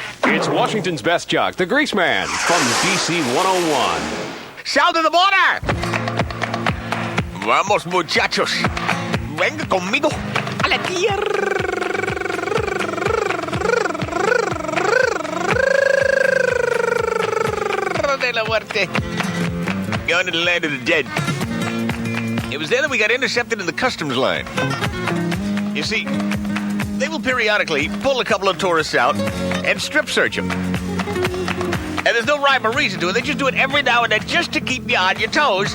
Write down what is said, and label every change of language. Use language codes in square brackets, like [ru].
[en] It's Washington's best jock, the Greaseman, from DC 101. South of the border! [es] Vamos, muchachos. Venga conmigo a la tierra de la muerte. [en] Going to the land of the dead. It was there that we got intercepted in the customs line. You see, they will periodically pull a couple of tourists out and strip search them. And there's no rhyme or reason to it. They just do it every now and then just to keep you on your toes.